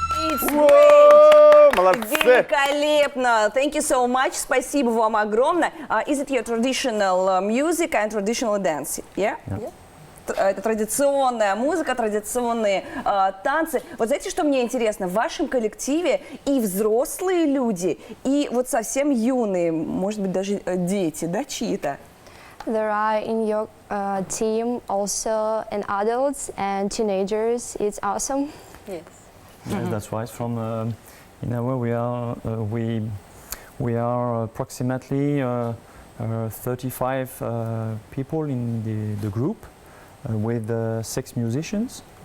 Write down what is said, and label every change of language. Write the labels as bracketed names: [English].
[English] It's [Russian] О, молодцы! великолепно! [English] Thank you so much. [Russian] Спасибо вам огромное. [English] Is it your traditional music and traditional dance? Yeah? [Russian] Это традиционная музыка, традиционные танцы. Вот знаете, что мне интересно? В вашем коллективе и взрослые люди, и вот совсем юные, может быть, даже дети, да, чьи-то? [English] There are in your team also and adults and teenagers. It's awesome. Yes. Yes, that's right. From in a way we are approximately 35 people in the group with 6 musicians.